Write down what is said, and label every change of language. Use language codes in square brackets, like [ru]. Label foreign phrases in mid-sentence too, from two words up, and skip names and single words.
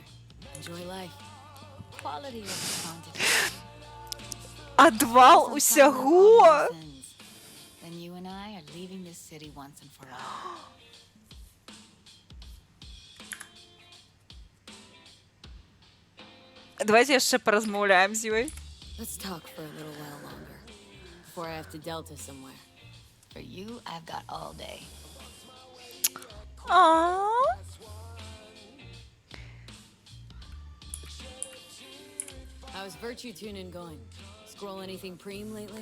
[en] Enjoy life. Quality over quantity. [be] Адвал усяго. [en] Then you and I are leaving this city once and for all. [be] Давайте яшчэ паразмаўляем з ёй. [en] Let's talk for a little while longer before I have to Delta somewhere. For you, I've got all day. How's virtue tuning going? Scroll anything preem lately?